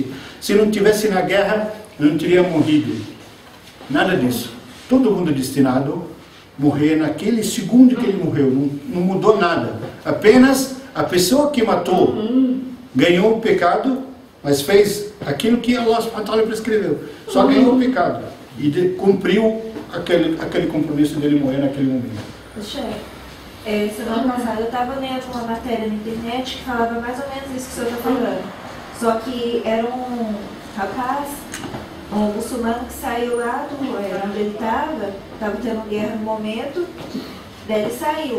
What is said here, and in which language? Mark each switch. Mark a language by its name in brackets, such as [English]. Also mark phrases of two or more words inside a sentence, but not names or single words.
[Portuguese] Se não tivesse na guerra, não teria morrido. Nada disso. Todo mundo é destinado a morrer naquele segundo que ele morreu. Não mudou nada. Apenas a pessoa que matou ganhou o pecado, mas fez aquilo que [Arabic] الله سبحانه وتعالى [Portuguese] prescreveu. Só ganhou o pecado. E cumpriu aquele compromisso dele morrer naquele momento. Semana passada eu estava lendo uma matéria na internet que falava mais ou menos isso que o senhor está falando. Só que era um rapaz, um muçulmano que saiu lá onde ele estava tendo guerra no momento, daí ele saiu.